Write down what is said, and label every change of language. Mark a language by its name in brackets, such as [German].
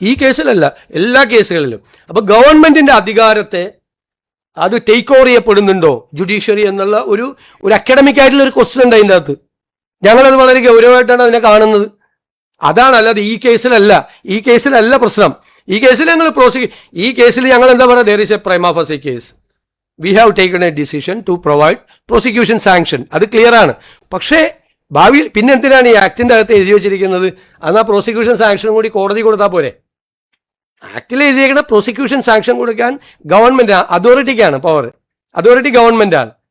[Malayalam] ഈ കേസിലല്ല, എല്ലാ കേസുകളിലും. അപ്പൊ ഗവൺമെന്റിന്റെ അധികാരത്തെ അത് ടേക്ക് ഓവർ ചെയ്യപ്പെടുന്നുണ്ടോ ജുഡീഷ്യറി എന്നുള്ള ഒരു അക്കാഡമിക് ആയിട്ടുള്ള ഒരു ക്വസ്റ്റ്യൻ ഉണ്ട് അതിൻ്റെ അകത്ത്. ഞങ്ങളത് വളരെ ഗൗരവമായിട്ടാണ് അതിനെ കാണുന്നത്. അതാണ്, അല്ലാതെ ഈ കേസിലല്ല പ്രശ്നം. ഈ കേസിൽ ഞങ്ങൾ ഈ കേസിൽ ഞങ്ങൾ എന്താ പറയുക, [English] there is a prima facie case. We have taken a decision to provide prosecution sanction. [Malayalam] അത് ക്ലിയർ ആണ്. പക്ഷേ ഭാവിയിൽ പിന്നെ എന്തിനാണ് ഈ ആക്ടിന്റെ അകത്ത് എഴുതി വെച്ചിരിക്കുന്നത്? എന്നാൽ പ്രോസിക്യൂഷൻ സാങ്ഷൻ കൂടി കോടതി കൊടുത്താൽ പോരെ? ആക്ടിൽ എഴുതിയേക്കുന്ന പ്രോസിക്യൂഷൻ സാങ്ഷൻ കൊടുക്കാൻ ഗവൺമെന്റ് അതോറിറ്റിക്കാണ് പവർ. അതോറിറ്റി ഗവൺമെന്റാണ്.